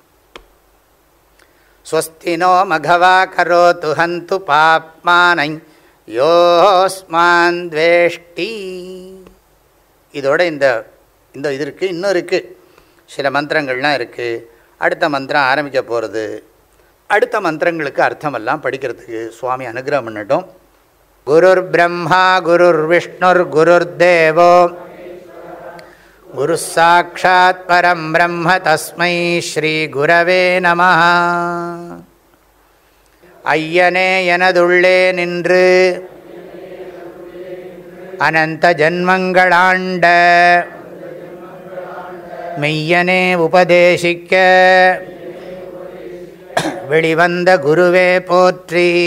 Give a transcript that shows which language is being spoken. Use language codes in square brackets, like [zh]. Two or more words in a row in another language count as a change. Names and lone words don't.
[sa] स्वस्तिनो मघवा करोतु हन्तु पाप्मानं योऽस्मान् द्वेष्टि. [ta] இதோட இந்த இது இருக்குது. இன்னும் இருக்குது, சில மந்திரங்கள்லாம் இருக்குது. அடுத்த மந்திரம் ஆரம்பிக்க போகிறது. அடுத்த மந்திரங்களுக்கு அர்த்தமெல்லாம் படிக்கிறதுக்கு சுவாமி அனுகிரகம் பண்ணட்டும். [sa] गुरुर् ब्रह्मा गुरुर् विष्णुर् गुरुर् देवो गुरु साक्षात् परं ब्रह्म तस्मै श्री गुरवे नमः. [ta] ஐயனே எனதுள்ளே நின்று அனந்த ஜன்மங்களாண்ட மெய்யனே உபதேசிக்க வெளிவந்த குருவே போற்றி.